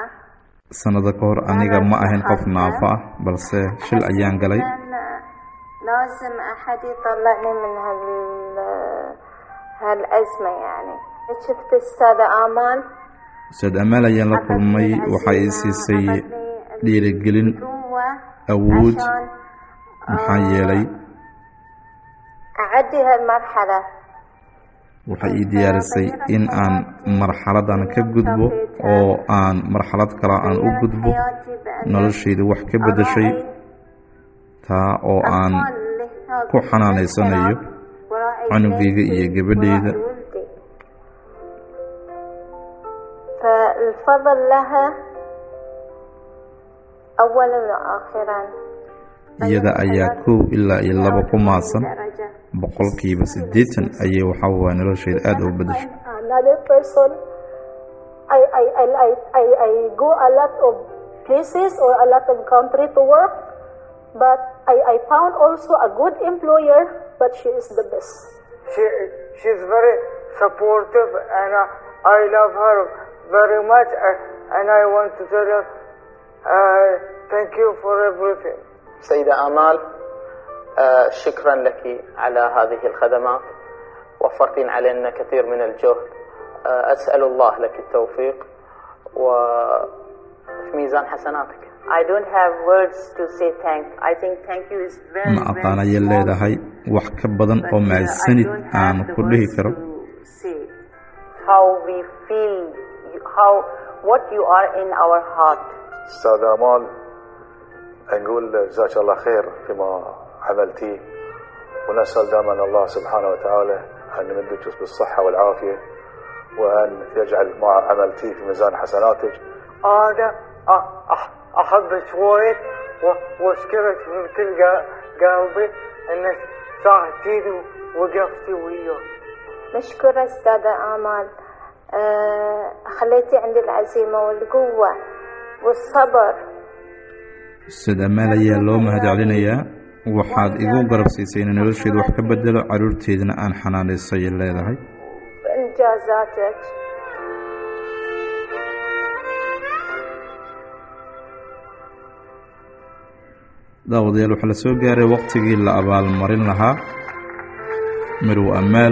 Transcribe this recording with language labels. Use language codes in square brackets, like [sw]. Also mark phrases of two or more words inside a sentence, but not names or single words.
[so] sanado ka hor aniga ma ahayn qof naafa ah balse shil ayaan galay. [ar] لازم أحد يطلعني من هالأزمة يعني. شفت السادة آمال. [so] Ustaad Amaal ayaan la kulmay waxa ay siisay dhiirigelin awood maxaa yeelay [ar] أعدي هالمرحلة. [so] waxay ii diyaarisay in aan marxaladan ka gudbo oo aan marxalad kale aan u gudbo noloshayda wax ka bedeshay taa oo aan ku xanaanaysanayo cunugayga iyo gabadhayda. [ar] فالفضل لها أولا وآخرا. [so] iyada ayaa 1 ilaa 2 ku maasan, boqolkiiba 80 ayay waxa waa nolosheeda aad u bedeshay. [en] Another person, I go a lot of places or a lot of country to work, but I found also a good employer, but she is the best. She's very supportive, and I love her very much, and I want to tell her thank you for everything. [ar] سيدة آمال، شكرا لك على هذه الخدمات، وفرتين علينا كثير من الجهد. أسأل الله لك التوفيق وفي ميزان حسناتك. I don't have words to say I think thank you is very, [so] ma aqaan ayay leedahay wax ka badan oo mahadsanid aan ku dhihi karo. [en] How we feel, what you are in our heart. [ar] أستاذ آمال، نقول جزاك الله خير فيما عملتيه، ونسأل دائما الله سبحانه وتعالى أن يمدك بالصحة والعافية، وأن يجعل ما عملتيه في ميزان حسناتك. أنا أحبك وايد وأشكرك من كل قلبي أنك ساعدتيني ووقفتي وياي. مشكورة أستاذة آمال، خليتي عندي العزيمة والقوة والصبر. [so] Ustaad Amaal ayaa loo mahadcelinayaa. waxaad igu garab siisay in nolosheeda wax ka bedelo, caruurteedana aan xanaanayso ay leedahay. [ar] إنجازاتك. [so] daawadayaal waxaa la soo gaaray waqtigii la abaalmarin lahaa Marwo Amaal.